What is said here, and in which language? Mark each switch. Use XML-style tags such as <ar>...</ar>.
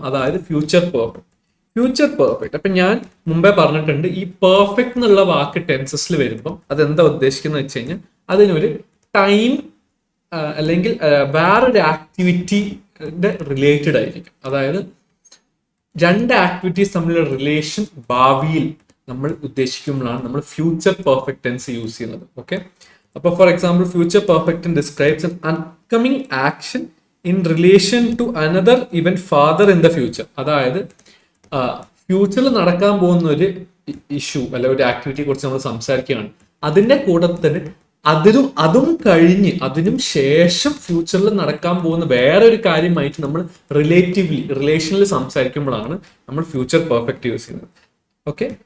<ml>അതായത് future perfect. Future perfect അപ്പൊ ഞാൻ മുമ്പേ പറഞ്ഞിട്ടുണ്ട്, ഈ പെർഫെക്റ്റ് എന്നുള്ള വാക്ക് ടെൻസസിൽ വരുമ്പോൾ അതെന്താ ഉദ്ദേശിക്കുന്നത് വെച്ച് കഴിഞ്ഞാൽ അതിനൊരു ടൈം അല്ലെങ്കിൽ വേറൊരു ആക്ടിവിറ്റിയുടെ റിലേറ്റഡ് ആയിരിക്കും. അതായത് രണ്ട് ആക്ടിവിറ്റീസ് തമ്മിലുള്ള റിലേഷൻ ഭാവിയിൽ നമ്മൾ ഉദ്ദേശിക്കുമ്പോഴാണ് നമ്മൾ ഫ്യൂച്ചർ പെർഫെക്റ്റ് ടെൻസ് യൂസ് ചെയ്യുന്നത്.</ml> <en>Okay, അപ്പൊ for example future perfect describes an upcoming action in relation to another event farther in the future.</en> <ml>അതായത് ഫ്യൂച്ചറിൽ നടക്കാൻ പോകുന്ന ഒരു ഇഷ്യൂ അല്ലെ ഒരു ആക്ടിവിറ്റിയെ കുറിച്ച് നമ്മൾ സംസാരിക്കുകയാണ്. അതിന്റെ കൂടെ തന്നെ അതും കഴിഞ്ഞ് അതിനും ശേഷം ഫ്യൂച്ചറിൽ നടക്കാൻ പോകുന്ന വേറെ ഒരു കാര്യമായിട്ട് നമ്മൾ റിലേഷനിൽ സംസാരിക്കുമ്പോഴാണ് നമ്മൾ ഫ്യൂച്ചർ പെർഫെക്റ്റ് യൂസ് ചെയ്യുന്നത്. ഓക്കെ,</ml>